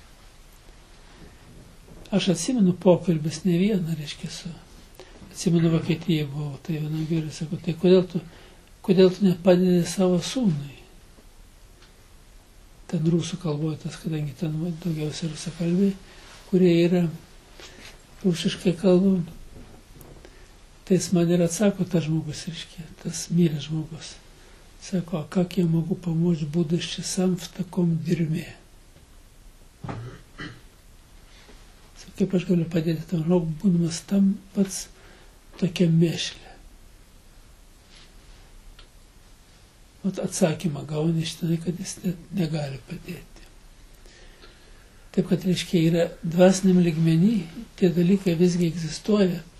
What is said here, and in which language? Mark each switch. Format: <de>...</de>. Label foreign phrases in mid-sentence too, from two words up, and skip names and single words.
<lt>Aš atsimenu pokalbis ne vieną, reiškia, atsimenu Vokietijai buvau, tai viena vyrai sako, tai kodėl tu nepadedi savo sūnui? Ten rusų kalboje tas, kadangi ten daugiausia rusakalbiai, kurie yra rusiškai kalbam, tai jis man ir atsako, tas žmogus, reiškia, tas miręs žmogus. Sako,</lt> <ru>как я могу помочь, будучи сам в таком дерьме?</ru> <lt>Kaip aš galiu padėti tam žmogui, būdamas tam pats tokia mėšlė. Atsakymą gauni iš tenai, kad jis negali padėti. Taip, kad, reiškia, yra dvasiniam lygmenį, tie dalykai visgi egzistuoja.</lt>